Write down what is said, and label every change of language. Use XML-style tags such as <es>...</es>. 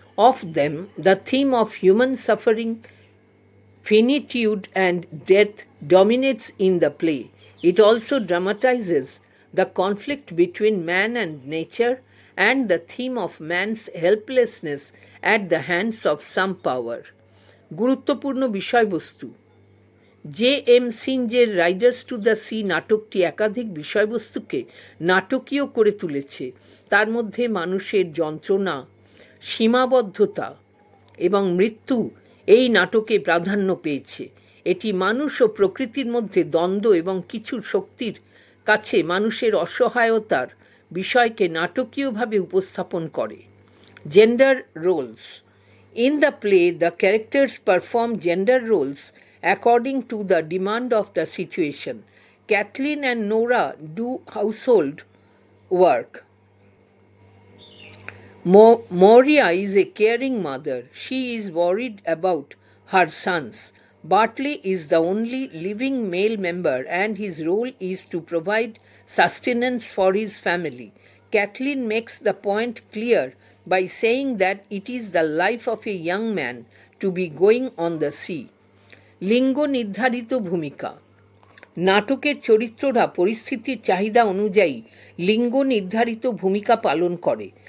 <en>Of them, the theme of human suffering, finitude, and death dominates in the play. It also dramatizes the conflict between man and nature and the theme of man's helplessness at the hands of some power.</en> <bn>গুরুত্বপূর্ণ বিষয়বস্তু। J.M. সিঞ্জের Riders to the sea নাটকটি একাধিক বিষয়বস্তুকে নাটকীয় করে তুলেছে। তার মধ্যে মানুষের যন্ত্রণা, সীমাবদ্ধতা এবং মৃত্যু এই নাটকে প্রাধান্য পেয়েছে। এটি মানুষ ও প্রকৃতির মধ্যে দ্বন্দ্ব এবং কিছু শক্তির কাছে মানুষের অসহায়তার বিষয়কে নাটকীয়ভাবে উপস্থাপন করে।</bn> <en>Gender roles. In the play, the characters perform gender roles according to the demand of the situation. Kathleen and Nora do household work. Moria is a caring mother. She is worried about her sons. Bartley is the only living male member and his role is to provide sustenance for his family. Kathleen makes the point clear by saying that it is the life of a young man to be going on the sea.</en> <bn>লিঙ্গ নির্ধারিত ভূমিকা। নাটকের চরিত্ররা পরিস্থিতির চাহিদা অনুযায়ী লিঙ্গ নির্ধারিত ভূমিকা পালন করে।</bn>